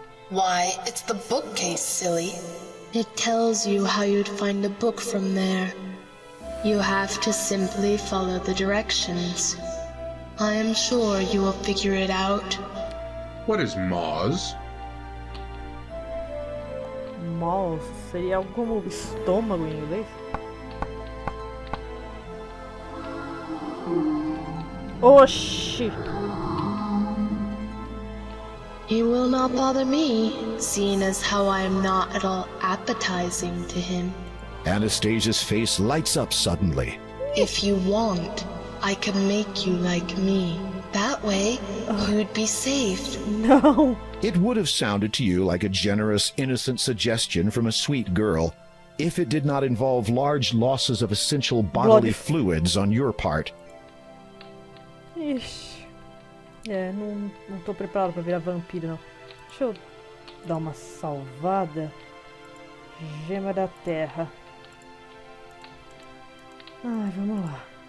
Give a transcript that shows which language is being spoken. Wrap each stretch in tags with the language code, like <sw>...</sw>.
<en>Why, it's the bookcase, silly. It tells you how you'd find a book from there. You have to simply follow the directions. I am sure you will figure it out. What is Moz?</en> <pt>Mouse seria algo como estômago em inglês? Oxi!</pt> <en>He will not bother me, seeing as how I am not at all appetizing to him. Anastasia's face lights up suddenly. If you want, I can make you like me. That way, you'd be safe.</en> <pt>Não.</pt> <en>It would have sounded to you like a generous, innocent suggestion from a sweet girl if it did not involve large losses of essential bodily fluids on your part.</en> <pt>Ixi. Não tô preparado pra virar vampiro, não. Deixa eu dar uma salvada. Gema da Terra. Ai, vamos lá.</pt>